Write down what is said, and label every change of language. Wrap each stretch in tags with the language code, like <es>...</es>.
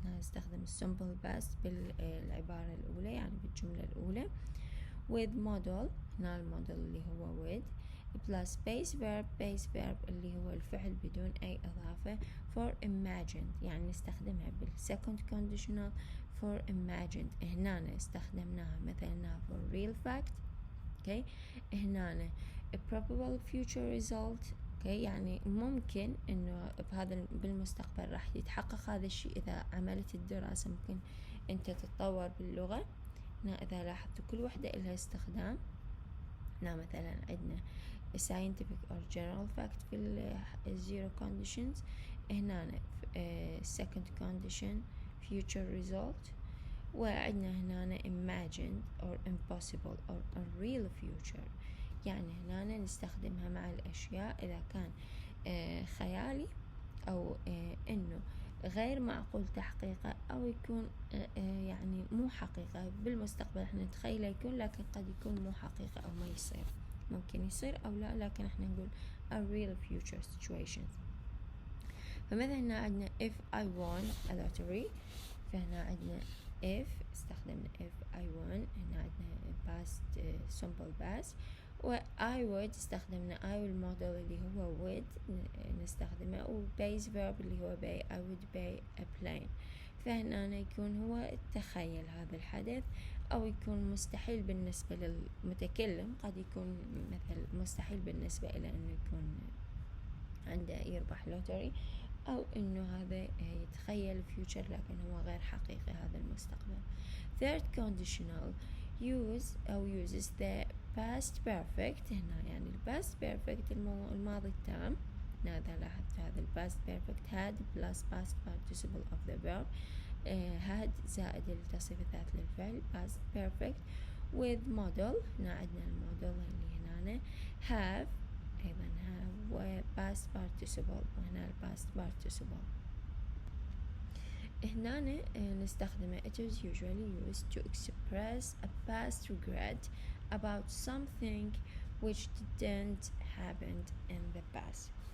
<ar>نستخدم simple past بالعبارة الأولى، يعني بالجملة الأولى</ar> <en>with model،</en> <ar>هنا الموديل اللي هو with plus base verb اللي هو الفعل بدون أي إضافة</ar> <en>for imagined،</en> <ar>يعني نستخدمها بالsecond conditional for imagined. هنا استخدمناها مثلا for real fact، okay. هنا</ar> <en>a probable future result،</en> <ar>يعني ممكن إنه بهذا بالمستقبل راح يتحقق هذا الشيء إذا عملت الدراسة، ممكن أنت تتطور باللغة. هنا إذا لاحظتوا كل وحدة إلها استخدام. هنا مثلا عندنا</ar> <en>scientific or general fact</en> <ar>في</ar> <en>zero conditions.</en> <ar>هنا</ar> <en>second condition future result</en> <ar>وعندنا هنا</ar> <en>imagined or impossible or unreal future.</en> <ar>يعني هنا نستخدمها مع الأشياء إذا كان خيالي أو إنه غير معقول تحقيقه، أو يكون يعني مو حقيقة بالمستقبل احنا نتخيله يكون، لكن قد يكون مو حقيقة أو ما يصير، ممكن يصير أو لا، لكن احنا نقول</ar> <en>a real future situations.</en> <ar>فمثلا هنا عندنا</ar> <en>if I won a lottery،</en> <ar>فهنا عندنا</ar> <en>if</en> <ar>استخدمنا</ar> <en>if I won،</en> <ar>هنا عندنا</ar> <en>past simple past، و I would استخدمنا I</en> <ar>والموديل اللي هو</ar> <en>would</en> <ar>نستخدمه، و</ar> <en>base verb</en> <ar>اللي هو</ar> <en>pay I would pay a plane.</en> <ar>فهنا يكون هو تخيل هذا الحدث، أو يكون مستحيل بالنسبة للمتكلم، قد يكون مثل مستحيل بالنسبة إلى أنه يكون عنده يربح لوتري، أو إنه هذا يتخيل future لكن هو غير حقيقي هذا المستقبل.</ar> <en>Third conditional uses the past perfect.</en> <ar>هنا يعني past perfect الماضي التام. هذا لاحظت هذا</ar> <en>past perfect had plus past participle of the verb. had</en> <ar>زائد التصريف الثالث للفعل</ar> <en>past perfect with model.</en> <ar>هنا عندنا الموديل اللي هنا have، أيضا have و past participle، وهنا past participle. هنا نستخدمه</ar> <en>it is usually used to express a past regret about something which didn't happen in the past.</en>